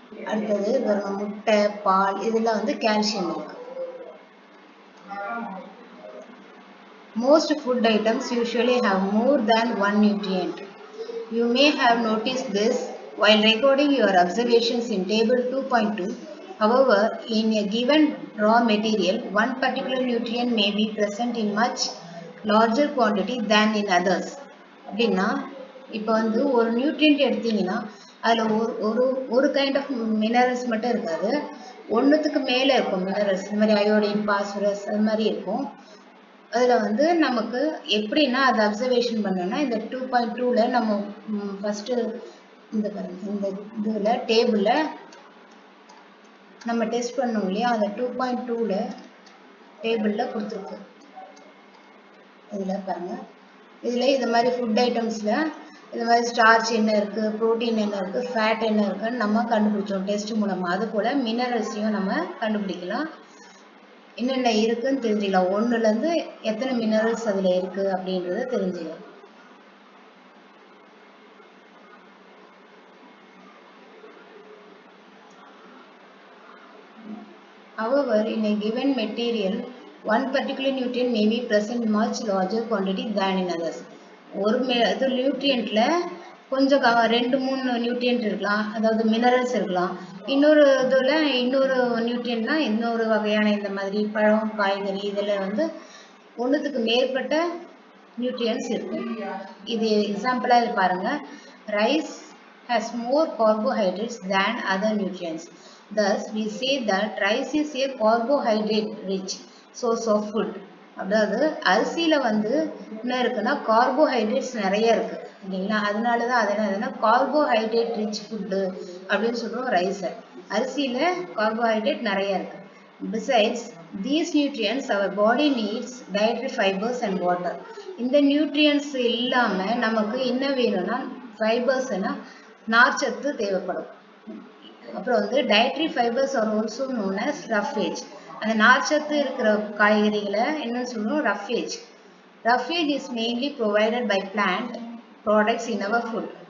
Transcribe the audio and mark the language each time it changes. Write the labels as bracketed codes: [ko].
[ta] அடுத்தது முட்டை, பால், இதெல்லாம் கால்சியம் இருக்கு. [en] Most food items usually have more than one nutrient. You may have noticed this while recording your observations in table 2.2. However, in a given raw material, one particular nutrient may be present in much larger quantity than in others. [ta] அப்படின்னா இப்போ ஒரு nutrient எடுத்தீங்கன்னா அதில் ஒரு kind of minerals மட்டும் இருக்காது, ஒன்றுத்துக்கு மேலே இருக்கும் மினரல்ஸ். இந்த மாதிரி அயோடின், பாஸ்பரஸ், அது மாதிரி இருக்கும். அதில் நமக்கு எப்படின்னா அதை அப்சர்வேஷன் பண்ணோன்னா இந்த 2.2ல நம்ம ஃபஸ்ட்டு இந்த இதில் டேபிளில் நம்ம டெஸ்ட் பண்ணோம் இல்லையா, அந்த 2.2ல டேபிளில் கொடுத்துருக்கு. இதில் பாருங்கள். இதில் இது மாதிரி ஃபுட் ஐட்டம்ஸில் இது மாதிரி ஸ்டார்ச் என்ன இருக்குது, ப்ரோட்டீன் என்ன இருக்குது, ஃபேட் என்ன இருக்குன்னு நம்ம கண்டுபிடிச்சோம் டெஸ்ட் மூலமாக. அது போல் மினரல்ஸையும் நம்ம கண்டுபிடிக்கலாம். என்னென்ன இருக்குன்னு தெரிஞ்சுக்கலாம். ஒன்றுலேருந்து எத்தனை மினரல்ஸ் அதில் இருக்குது அப்படின்றத தெரிஞ்சுக்கலாம். [en] However, in a given material, one particular nutrient may be present in much larger quantity than in others. [ta] ஒரு நியூட்ரியன்ட்ல கொஞ்சம் 2-3 நியூட்ரியன்ட் இருக்கலாம், அதாவது மினரல்ஸ் இருக்கலாம். இன்னொரு இதில் இன்னொரு நியூட்ரியன்ட்னா இன்னொரு வகையான இந்த மாதிரி பழம், காய்கறி, இதில் ஒன்றுத்துக்கு மேற்பட்ட நியூட்ரியன்ஸ் இருக்கு. இது எக்ஸாம்பிளாக இது பாருங்கள். [en] Rice has more carbohydrates than other nutrients. Thus, we say that rice is a carbohydrate-rich source of food. [ta] அதாவது அரிசியில் என்ன இருக்குன்னா கார்போஹைட்ரேட்ஸ் நிறைய இருக்கு இல்லைங்களா? அதனால தான் அது என்னதுன்னா கார்போஹைட்ரேட் ரிச் ஃபுட்டு அப்படின்னு சொல்கிறோம் ரைஸை. அரிசியில் கார்போஹைட்ரேட் நிறைய இருக்கு. Besides these nutrients, our body needs dietary fibers and water. இந்த நியூட்ரியன்ஸ் இல்லாமல் நமக்கு என்ன வேணும்னா ஃபைபர்ஸ்னா நார்ச்சத்து தேவைப்படும். [en] அப்புறம் dietary fibres are also known as roughage. [ta] அந்த நார்ச்சத்து இருக்கிற காய்கறிகளை என்னன்னு சொல்லுவோம் roughage. [en] Roughage is mainly provided by plant products in our food.